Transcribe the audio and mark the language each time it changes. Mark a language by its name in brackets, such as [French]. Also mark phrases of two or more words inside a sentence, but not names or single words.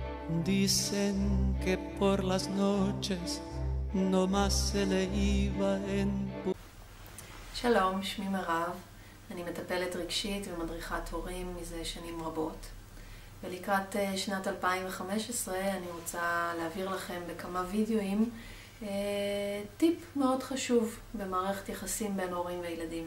[Spanish] Dicen que por las noches no más se le iba en... [Hebrew] שלום, שמי מירב, אני מטפלת רגשית ומדריכת הורים מזה שנים רבות. ולקראת שנת 2015 אני רוצה להעביר לכם בכמה וידאוים טיפ מאוד חשוב במערכת יחסים בין הורים וילדים.